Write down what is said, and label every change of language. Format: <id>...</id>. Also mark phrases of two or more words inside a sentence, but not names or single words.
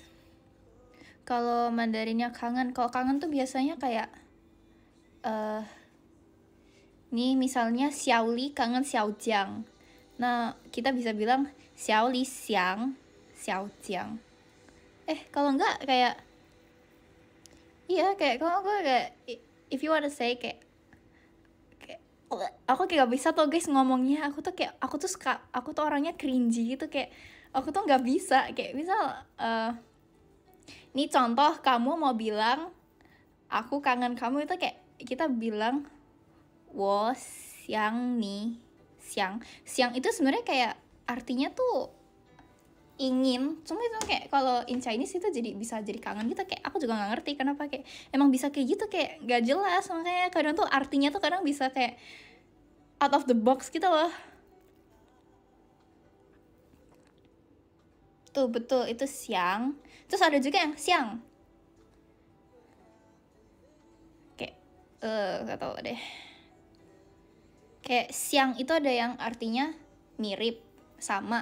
<id>Kalau Mandarinnya kangen, kalau kangen tuh biasanya kayak nih misalnya Xiaoli kangen Xiaojiang. Nah, kita bisa bilang Xiaoli xiang Xiaojiang. Kalau enggak kayak iya, kayak kalau aku kayak</id> <en>if you wanna say</en> <id>kayak aku kayak gak bisa tuh guys ngomongnya. Aku tuh orangnya cringy gitu, kayak aku tuh nggak bisa. Kayak misal nih contoh, kamu mau bilang aku kangen kamu, itu kayak kita bilang</id> <zh>我想你.</zh> <id>Siang itu sebenarnya kayak artinya tuh ingin, cuma itu kayak kalau</id> <en>in Chinese</en> <id>itu jadi bisa jadi kangen gitu. Kayak aku juga nggak ngerti kenapa, kayak emang bisa kayak gitu, kayak nggak jelas. Makanya kadang tuh artinya tuh kadang bisa kayak</id> <en>out of the box</en> <id>gitu loh. Tuh betul, itu siang. Terus ada juga yang siang, kayak nggak tahu deh. Kayak siang itu ada yang artinya mirip, sama.</id>